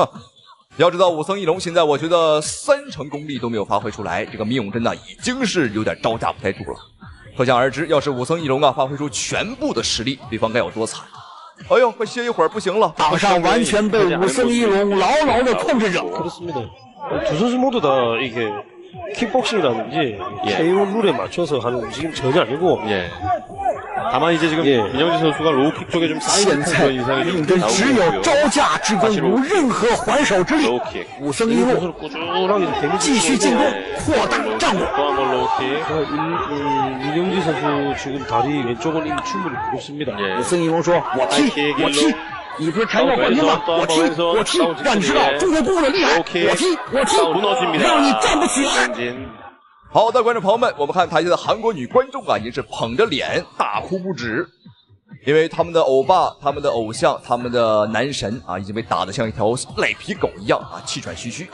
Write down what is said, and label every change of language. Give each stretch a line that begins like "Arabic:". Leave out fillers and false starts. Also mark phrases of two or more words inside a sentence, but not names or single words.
Chinese: 要知道武僧一龙现在我觉得3成功力都没有发挥出来，这个闵永贞呢已经是有点招架不太住了。可想而知，要是武僧一龙啊发挥出全部的实力，对方该有多惨。哎呦，快歇一会儿，不行了！场上完全被武僧一龙牢牢的控制着。
Korean: 두 선수 모두 다 이게 킥복싱이라든지 KO 룰에 맞춰서 하는 움직임 전혀 아니고. 다만 이제 지금 민영지 선수가 로우킥 쪽에 좀 쌓이는 그런 인상이 좀 나오고 있고요.
Chinese: 只有招架之功，无任何还手之力。武僧一龙继续进攻，扩大战果。
Korean: 민영지 선수 지금 다리 왼쪽은 이미 충분히 무겁습니다.
Chinese: 武僧一龙说：“我踢，我踢。” 你不是跆拳道冠军吗？我踢，我踢，让你知道中国功夫的厉害！我踢，我踢，让你站不起来！好的，观众朋友们，我们看台下的韩国女观众啊，已经是捧着脸大哭不止，因为他们的欧巴、他们的偶像、他们的男神啊，已经被打得像一条赖皮狗一样啊，气喘吁吁。